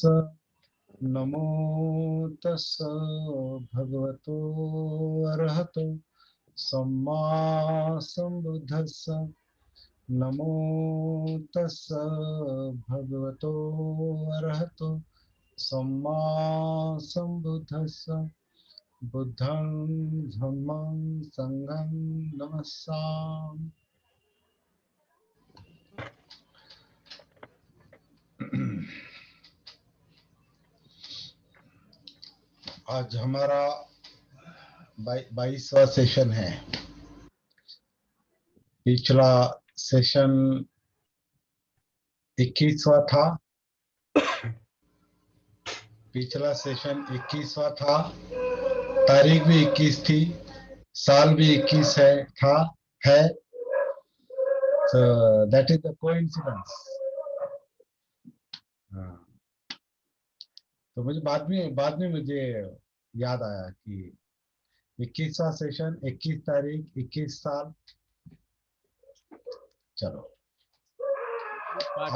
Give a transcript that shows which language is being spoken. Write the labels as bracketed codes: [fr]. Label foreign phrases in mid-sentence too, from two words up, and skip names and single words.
[pi] नमो तस्स भगवतो अरहतो सम्मा संबुद्धस्स। नमो तस्स भगवतो अरहतो सम्मा संबुद्धस्स। बुद्धं धम्मं संघं नमस्सामि। [hi] आज हमारा 22वां सेशन है। पिछला सेशन 21वां था। पिछला सेशन 21वां था। तारीख भी 21 थी, साल भी 21 है। [en] So that is the coincidence. [hi] हाँ, तो मुझे बाद में मुझे याद आया कि 21वां सेशन, 21 तारीख, 21 साल। चलो, पार्टी